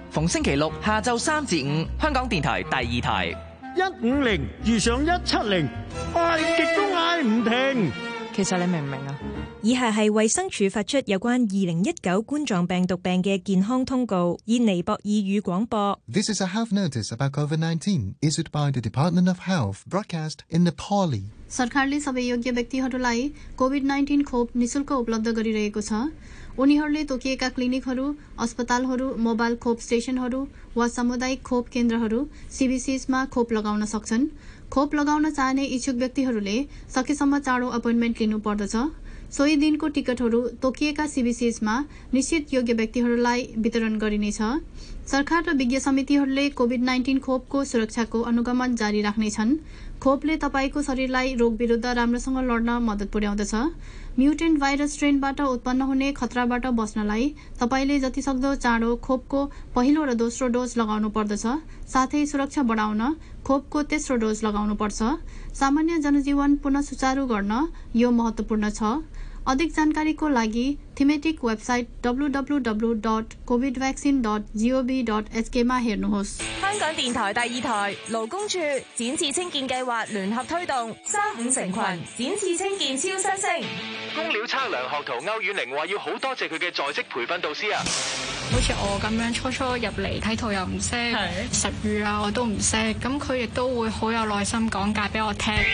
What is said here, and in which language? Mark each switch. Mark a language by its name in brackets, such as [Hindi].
[Cantonese] 逢星期六下昼3至5，香港电台第二台。 150遇上170，嗌极都嗌唔停。其实你明唔明啊？以下是卫生署发出有关2019冠状病毒病的健康通告，以尼泊尔语广播。 [English] This is a health notice about COVID-19 issued by the Department of Health, broadcast in Nepali. [Nepali] सरकारले सबै योग्य व्यक्तिहरूलाई COVID-19 खोप निशुल्क उपलब्ध गरिरहेको छ। उनीहरूले तोकिएका क्लिनिकहरू, अस्पतालहरू, मोबाइल खोप स्टेशनहरू वा सामुदायिक खोप केन्द्रहरू CVCsमा खोप लगाउन सक्छन्। खोप लगाउन चाहने इच्छुक व्यक्तिहरूले सकेसम्म चाँडो अपोइन्टमेन्ट लिनु पर्दछ। सोही दिनको टिकटहरू तोकिएका CVCsमा निश्चित योग्य व्यक्तिहरूलाई वितरण गरिनेछ। सरकार र विज्ञ समितिहरूले COVID-19 खोपको सुरक्षाको अनुगमन जारी राख्नेछन्। खोपले तपाईँको शरीरलाई रोग विरुद्ध राम्रोसँग लड्न मदत पुर्याउँदछ। म्युटेन्ट भाइरस स्ट्रेनबाट उत्पन्न हुने खतराबाट बस्नलाई तपाईँले जतिसक्दो चाँडो खोपको पहिलो र दोस्रो डोज लगाउनु पर्दछ। साथै सुरक्षा बढाउन खोपको तेस्रो डोज लगाउनु पर्छ। सामान्य जनजीवन पुनः सुचारू गर्न यो महत्वपूर्ण छ। अधिक जानकारीको लागि थिमेटिक वेबसाइट www.covidvaccine.gov.hk हेर्नुहोस्। [Cantonese] 香港电台第二台劳工处展翅清洁计划联合推动35成群展翅清洁超新星。工料测量学徒欧远玲话要好多谢佢嘅在职培训导师啊。好似我咁样初初入嚟睇图又唔识，食语啊我都唔识，咁佢亦都会好有耐心讲解俾我听。